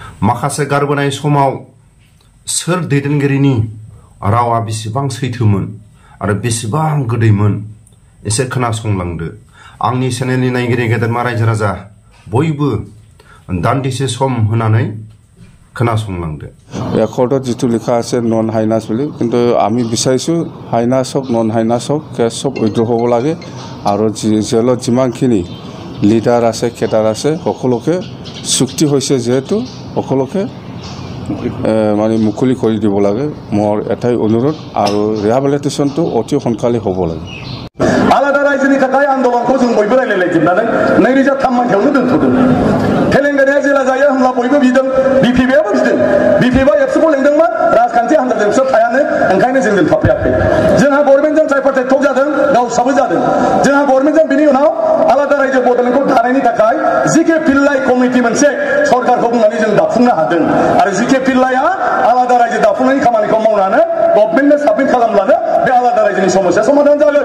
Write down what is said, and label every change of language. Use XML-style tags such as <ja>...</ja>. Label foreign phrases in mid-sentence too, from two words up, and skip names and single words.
<brx>माखासे गारबोनाय समाव सोर दैदेनगिरिनि रावा बेसेबां सैथोमोन आरो बेसेबां गोदैमोन एसे खोनासंलांदो। आंनि चेनेलनि नायगिरि गेदेरमा रायजो राजा बयबो दान्दिसे सम होनानै खोनासंलांदो।</brx> <as>একৰ্ডত যিটো লিখা আছে নন হাইনাছ বুলি, কিন্তু আমি বিচাৰিছোঁ হাইনাছ হওক নন হাইনাছ হওক কেছ চব উইথড্ৰ হ'ব লাগে আৰু জেলত যিমানখিনি লিডাৰ আছে কেডাৰ আছে সকলোকে চুক্তি হৈছে যিহেতু সকলোকে মানে মুকলি কৰি দিব লাগে। মোৰ এটাই অনুৰোধ আৰু ৰিহাবিলিটেশ্যনটো অতি সোনকালে হ'ব লাগে।</as> <brx>आलादा रायजोनि थाखाय आन्दलनखौ जों बयबो रायलायलायजोबनानै 2003 मायथाइयावनो दोनथ'दों। तेलेंगानाया जेला जायो होमब्ला बयबो बिदों, बिपिएफआबो बिदों। बिपिएफआ एबसुखौ लेंदोंमोन, राजखान्थि हान्जाजों बिसोर थायानो, ओंखायनो जों दोनथ'फैयाखै। जोंहा गभर्नमेन्टजों</brx> <en>tripartite talk</en> <brx>जादों, गावसाबो जादों। जोंहा गभर्नमेन्टजों बिनि उनाव आलादा रायजो बड'लेण्डखौ दानायनि थाखाय जिके पिल्लाइ कमिटि मोनसे सरकारखौ बुंनानै जों दाफुंनो हादों आरो जिके पिल्लाइआ आलादा रायजो दाफुंनायनि खामानिखौ मावनानै गभर्नमेन्टनो साबमिट खालामब्लानो बे आलादा रायजोनि समस्या समाधान जागोन।</brx>